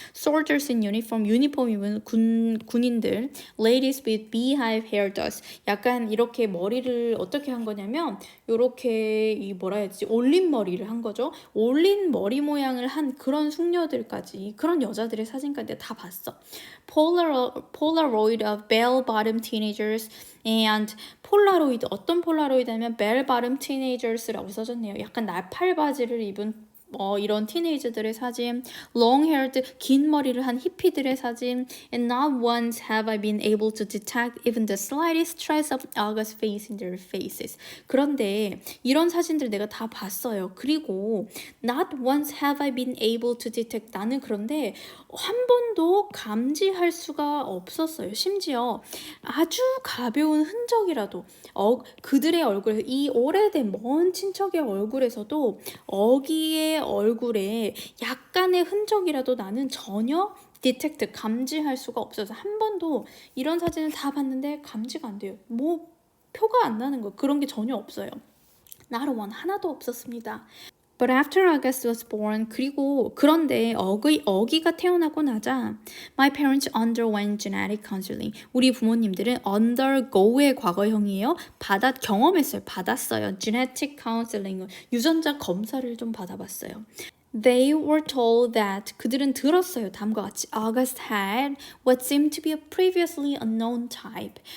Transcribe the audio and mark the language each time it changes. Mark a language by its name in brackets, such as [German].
[English] Soldiers in uniform, [Korean] 유니폼 입은 군인들, [English] ladies with beehive hairdos, [Korean] 약간 이렇게 머리를 어떻게 한 거냐면 요렇게 이 뭐라 해야 되지? 올린 머리를 한 거죠. 올린 머리 모양을 한 그런 숙녀들까지, 그런 여자들의 사진까지 내가 다 봤어. [English] Polaroid of bell-bottom teenagers and [Korean] 폴라로이드, 어떤 폴라로이드냐면 [English] bell-bottom teenagers라고 [Korean] 써졌네요. 약간 나팔바지를 입은 이런 티네이저들의 사진, [English] long-haired, [Korean] 긴 머리를 한 히피들의 사진, [English] and not once have I been able to detect even the slightest trace of August face in their faces. [Korean] 그런데 이런 사진들 내가 다 봤어요. 그리고 [English] not once have I been able to detect, [Korean] 나는 그런데 한 번도 감지할 수가 없었어요. 심지어 아주 가벼운 흔적이라도 그들의 얼굴에서, 이 오래된 먼 친척의 얼굴에서도 어기의 얼굴에 약간의 흔적이라도 나는 전혀 디텍트, 감지할 수가 없어서 한 번도 이런 사진을 다 봤는데 감지가 안 돼요. 뭐 표가 안 나는 거, 그런 게 전혀 없어요. [English] Not one, [Korean] 하나도 없었습니다. [English] But after August was born, [Korean] 그런데 어기가 태어나고 나자 [English] my parents underwent genetic counseling. [Korean] 우리 부모님들은 undergo의 과거형이에요. 받았어요. genetic counseling, 유전자 검사를 좀 받아봤어요. [English] They were told that, [Korean] 그들은 들었어요. 다음과 같이 [English] August had what seemed to be a previously unknown type.